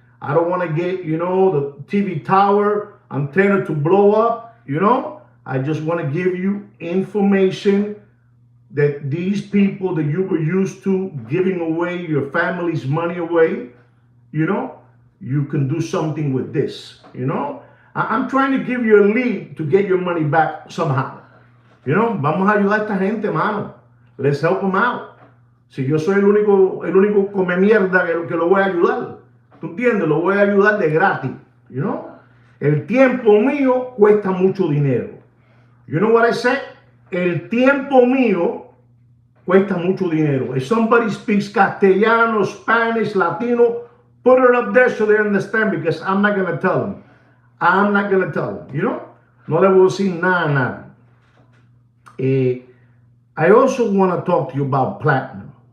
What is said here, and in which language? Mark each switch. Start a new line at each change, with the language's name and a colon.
English: I don't want to get, the TV tower antenna to blow up, I just want to give you information that these people that you were used to giving away your family's money away, you can do something with this. I'm trying to give you a lead to get your money back somehow.
Spanish: Vamos a ayudar a esta gente, mano.
English: Let's help them out.
Spanish: Si yo soy el único come mierda que lo voy a ayudar. ¿Tú entiendes? Lo voy a ayudar de gratis. El tiempo mío cuesta mucho dinero.
English: You know what I say?
Spanish: El tiempo mío cuesta mucho dinero.
English: If somebody speaks Castellano, Spanish, Latino, put it up there so they understand, because I'm not going to tell them. I'm not going to tell them,
Spanish: No le voy a decir nada.
English: I also want to talk to you about platinum.